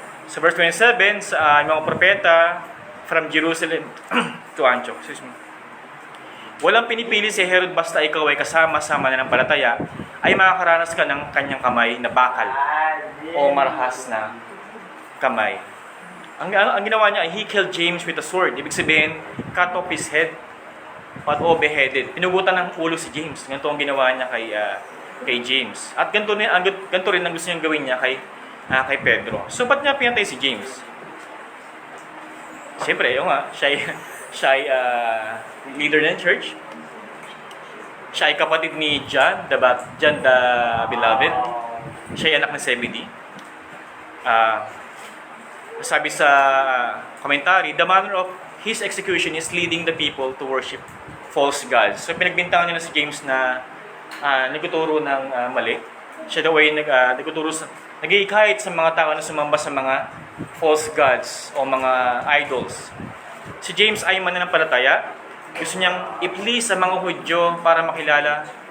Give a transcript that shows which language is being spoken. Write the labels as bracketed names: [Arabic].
[Filipino] Sa verse 27, sa mga propeta [English] from Jerusalem to Antioch, [Filipino] walang pinipili si Herod basta ikaw ay kasama-sama na ng palataya, ay makakaranas ka ng kanyang kamay na bakal o marahas na kamay. Ang ginawa niya, [English] he killed James with a sword. [Filipino] Ibig sabihin, [English] cut off his head o beheaded. [Filipino] Pinugutan ng ulo si James. Ganito ang ginawa niya kay James. At ganito rin ang gusto niyang gawin niya kay Pedro. So, ba't niya pinatay si James? Siyempre, yun nga, siya ay leader ng church. Siya ay kapatid ni John the Beloved. Siya ay anak ng Zebedee. Sabi sa commentary, [English] the manner of his execution is leading the people to worship false gods. [Filipino] So pinagbintangan nila si James na nagtuturo ng mali. Siya daw ay nag-iikayat sa mga tao na sumamba sa mga false gods o mga idols. Si James ay mananampalataya. Gusto niyang i-please sa mga Hudyo para makilala.